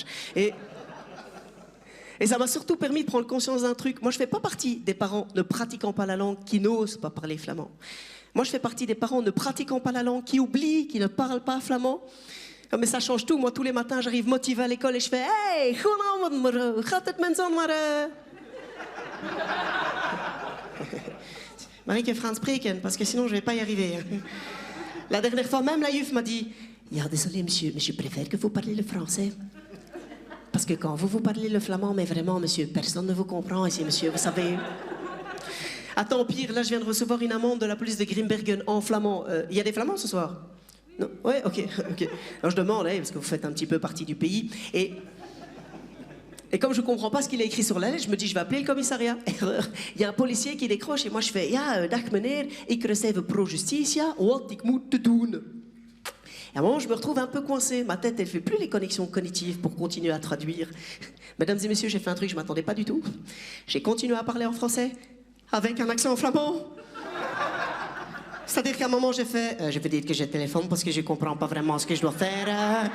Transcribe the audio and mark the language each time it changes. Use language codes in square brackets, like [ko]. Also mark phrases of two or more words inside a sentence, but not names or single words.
[fr] Et ça m'a surtout permis de prendre conscience d'un truc. Moi, je fais pas partie des parents ne pratiquant pas la langue qui n'osent pas parler flamand. Moi, je fais partie des parents ne pratiquant pas la langue qui oublient, qui ne parlent pas flamand. Mais ça change tout. Moi, tous les matins, j'arrive motivé à l'école et je fais « [nl] Hey, goedenavond, gaat het mensen maar... Marieke Frans spreken, [fr] parce que sinon, je vais pas y arriver. » La dernière fois, même la Yuf m'a dit « Ja, désolé, monsieur, mais je préfère que vous parliez le français. Parce que quand vous parlez le flamand, mais vraiment, monsieur, personne ne vous comprend ici, monsieur, vous savez. » Attends, pire, là, je viens de recevoir une amende de la police de Grimbergen en flamand. Il y a des flamands ce soir? Non? Ouais, ok. Alors je demande, parce que vous faites un petit peu partie du pays. Et comme je comprends pas ce qu'il a écrit sur la lettre, je me dis, je vais appeler le commissariat. Erreur. Il y a un policier qui décroche et moi je fais, [nl] ja, dag meneer, ik receive pro justitia, wat ik moet te doen. [fr] à un moment, je me retrouve un peu coincé. Ma tête, elle fait plus les connexions cognitives pour continuer à traduire. Mesdames et messieurs, j'ai fait un truc, je m'attendais pas du tout. J'ai continué à parler en français avec un accent flamand. C'est-à-dire qu'à un moment, je vais dire que je téléphone parce que je comprends pas vraiment ce que je dois faire.